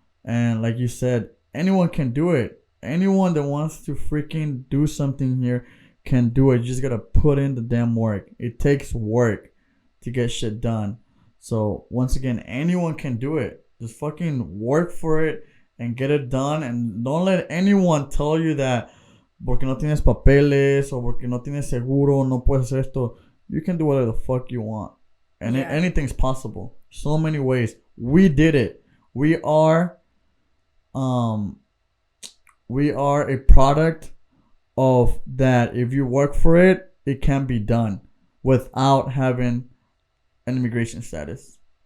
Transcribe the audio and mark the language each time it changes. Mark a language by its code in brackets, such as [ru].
[en] And like you said, anyone can do it. Anyone that wants to freaking do something here can do it. You just gotta put in the damn work. It takes work to get shit done. So once again, anyone can do it. Just fucking work for it and get it done. And don't let anyone tell you that [es] porque no tienes papeles o porque no tienes seguro no puedes hacer esto. [en] You can do whatever the fuck you want, and anything's possible. So many ways. We did it. We are a product of that. If you work for it, it can be done without having an immigration status.